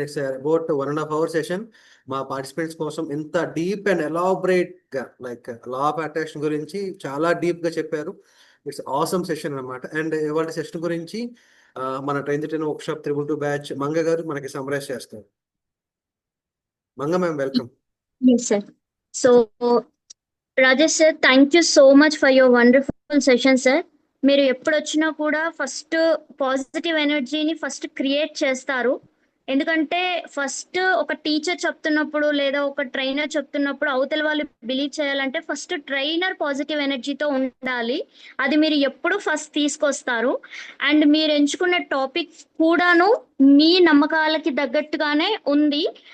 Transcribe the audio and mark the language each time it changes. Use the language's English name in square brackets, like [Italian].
[English] it's about 1.5 hour [Telugu] session. మా participants కోసం ఇంత డీప్ అండ్ ఎలాబరేట్ గా లైక్ లా ఆఫ్ అట్రాక్షన్ గురించి చాలా డీప్ గా చెప్పారు. ఇట్స్ ఆసమ్ సెషన్ అన్నమాట. అండ్ ఇవాళ సెషన్ గురించి మన train the trainer workshop Triple-2 batch Manga గారు మనకి సమ్మరైజ్ చేస్తారు. Manga ma'am, welcome. [English] Yes, sir. So, Rajesh sir, thank you so much for your wonderful session, sir. [Telugu] మీరు ఎప్పుడు వచ్చినా కూడా ఫస్ట్ పాజిటివ్ ఎనర్జీని ఫస్ట్ క్రియేట్ చేస్తారు. ఎందుకంటే ఫస్ట్ ఒక టీచర్ చెప్తున్నప్పుడు లేదా ఒక ట్రైనర్ చెప్తున్నప్పుడు అవతల వాళ్ళు బిలీవ్ చేయాలంటే ఫస్ట్ ట్రైనర్ పాజిటివ్ ఎనర్జీతో ఉండాలి. అది మీరు ఎప్పుడు ఫస్ట్ తీసుకొస్తారు. అండ్ మీరు ఎంచుకున్న టాపిక్ కూడాను మీ నమ్మకాలకి తగ్గట్టుగానే ఉంది.